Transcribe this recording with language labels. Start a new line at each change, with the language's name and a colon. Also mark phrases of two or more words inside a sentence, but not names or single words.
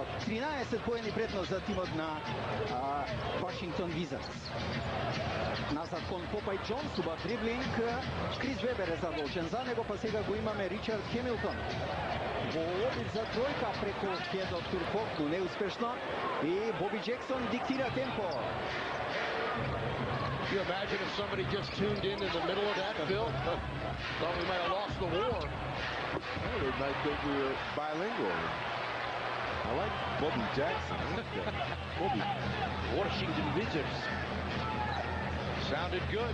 Macedonian: 13 поени предност за тимот на Вашингтон Визардс. Назад кон Попај Джонс, убав дриблинг, Крис Вебер е задолжен за него, па сега го имаме Ричард Хемилтон. Во обид за тројка преку Хедот Туркогlu, неуспешно, и Боби Джексон диктира темпо.
English: You imagine if somebody just tuned in the middle of that, Phil? Thought we might have lost the war. Well, they might think we were bilingual. I like Bobby Jackson. Bobby. Washington Wizards. Sounded good.